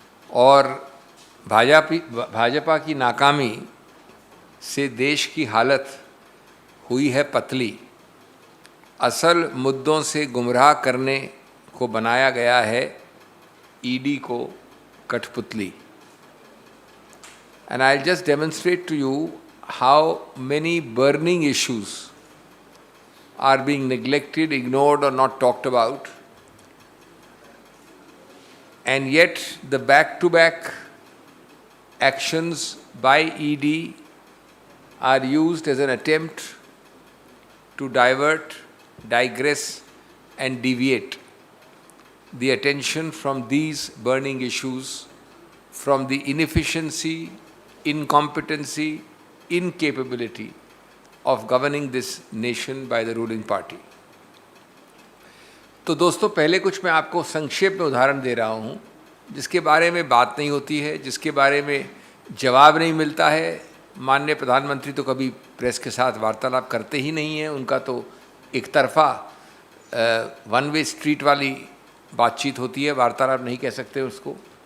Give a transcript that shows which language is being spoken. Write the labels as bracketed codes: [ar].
[hi] और भाजपा की नाकामी से देश की हालत हुई है पतली। असल मुद्दों से गुमराह करने को बनाया गया है ईडी को कठपुतली। [en] And I'll just demonstrate to you how many burning issues are being neglected, ignored, or not talked about. And yet the back-to-back actions by ED are used as an attempt to divert, digress, and deviate the attention from these burning issues, from the inefficiency, incompetency, incapability of governing this nation by the ruling party. [hi] तो दोस्तों, पहले कुछ मैं आपको संक्षेप में उदाहरण दे रहा हूँ जिसके बारे में बात नहीं होती है, जिसके बारे में जवाब नहीं मिलता है। माननीय प्रधानमंत्री तो कभी प्रेस के साथ वार्तालाप करते ही नहीं हैं। उनका तो एक तरफा वन वे स्ट्रीट वाली बातचीत होती है, वार्तालाप नहीं कह सकते उसको।